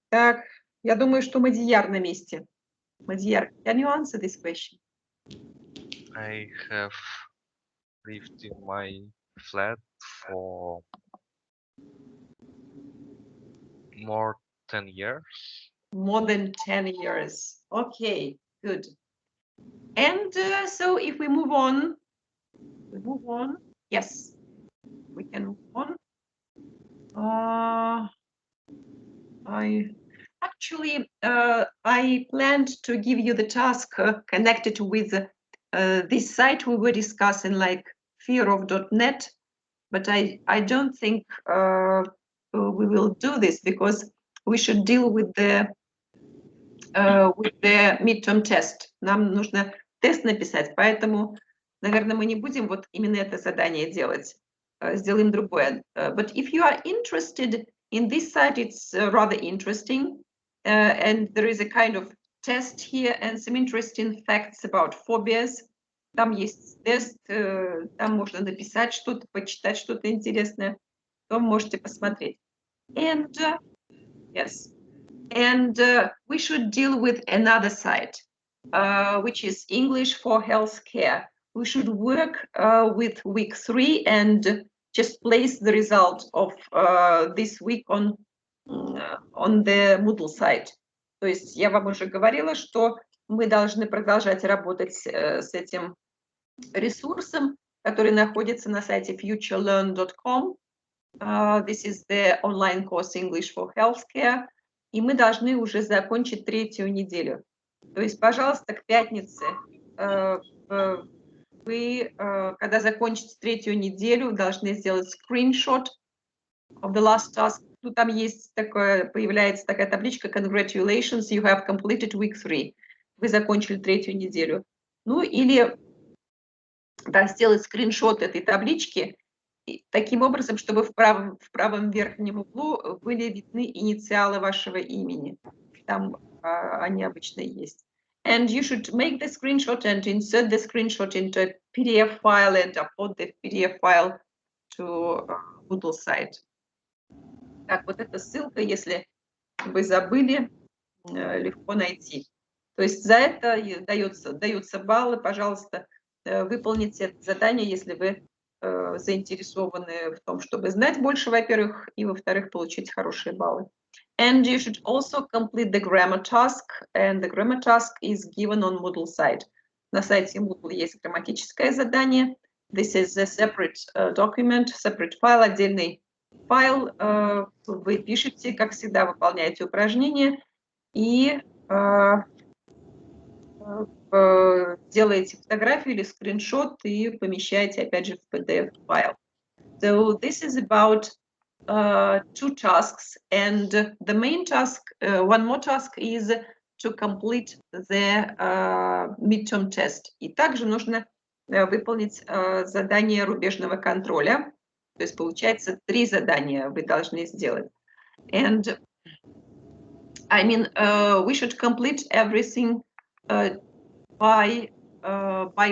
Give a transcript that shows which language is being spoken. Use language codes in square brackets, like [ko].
[ru] Так, я думаю, что Мадияр на месте. [en] Мадияр, can you answer this question? I have lived in my flat for more than 10 years. More than 10 years. Okay, good. And so if we move on, Yes, we can move on. I planned to give you the task connected with this site we were discussing, like fearof.net, but I don't think we will do this because we should deal with the midterm test. [ru] Нам нужно тест написать, поэтому, наверное, мы не будем вот именно это задание делать. Сделаем другое. [en] But if you are interested in this site, it's rather interesting, and there is a kind of test here and some interesting facts about phobias. [ru] Там есть тест, там можно написать что-то, почитать что-то интересное, то можете посмотреть. [en] And yes, and we should deal with another side, which is English for healthcare. We should work with week 3 and just place the result of this week on the Moodle site. [ru] То есть я вам уже говорила, что мы должны продолжать работать с этим ресурсом, который находится на сайте futurelearn.com. [en] This is the online course English for healthcare. [ru] И мы должны уже закончить 3-ю неделю. То есть, пожалуйста, к пятнице вы, когда закончите 3-ю неделю, должны сделать [en] screenshot of the last task. [ru] Ну, там есть такое, появляется такая табличка [en] Congratulations, you have completed week 3. [ru] Вы закончили 3-ю неделю. Ну, или да, сделать скриншот этой таблички таким образом, чтобы в правом верхнем углу были видны инициалы вашего имени. Там они обычно есть. [en] And you should make the screenshot and insert the screenshot into a PDF file and upload the PDF file to Moodle site. [ru] Так, вот эта ссылка, если вы забыли, легко найти. То есть за это даются баллы, пожалуйста, выполните это задание, если вы заинтересованы в том, чтобы знать больше, во-первых, и, во-вторых, получить хорошие баллы. [en] And you should also complete the grammar task, and the grammar task is given on Moodle site. [ru] На сайте Moodle есть грамматическое задание. [en] This is a separate document, separate file, [ru] отдельный файл. Вы пишете, как всегда, выполняете упражнения и делаете фотографию или скриншот и помещаете, опять же, в PDF-файл. [en] So this is about 2 tasks, and the main task, one more task is to complete the midterm test. [ru] И также нужно выполнить задание рубежного контроля. То есть, получается, 3 задания вы должны сделать. [en] And I mean, we should complete everything by